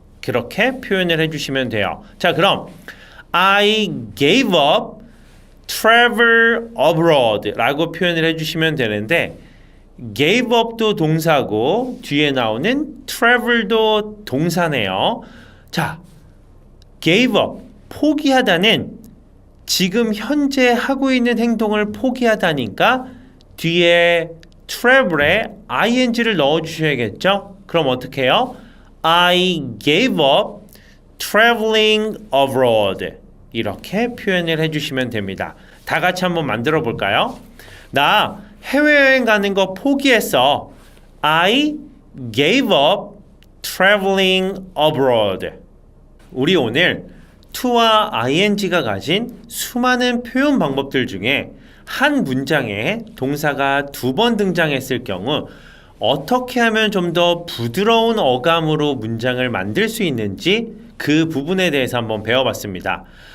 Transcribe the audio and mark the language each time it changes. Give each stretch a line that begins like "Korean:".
Korean: 그렇게 표현을 해주시면 돼요. 자, 그럼
English: I gave up travel abroad
Korean: 라고 표현을 해주시면 되는데 gave up도 동사고 뒤에 나오는 travel도 동사네요. 자, gave up, 포기하다는 지금 현재 하고 있는 행동을 포기하다니까 뒤에 travel에 ing를 넣어주셔야겠죠? 그럼 어떻게 해요?
English: I gave up traveling abroad.
Korean: 이렇게 표현을 해주시면 됩니다. 다 같이 한번 만들어 볼까요? 나 해외여행 가는 거 포기했어.
English: I gave up traveling abroad.
Korean: 우리 오늘 to와 ing가 가진 수많은 표현 방법들 중에 한 문장에 동사가 2번 등장했을 경우 어떻게 하면 좀 더 부드러운 어감으로 문장을 만들 수 있는지 그 부분에 대해서 한번 배워봤습니다.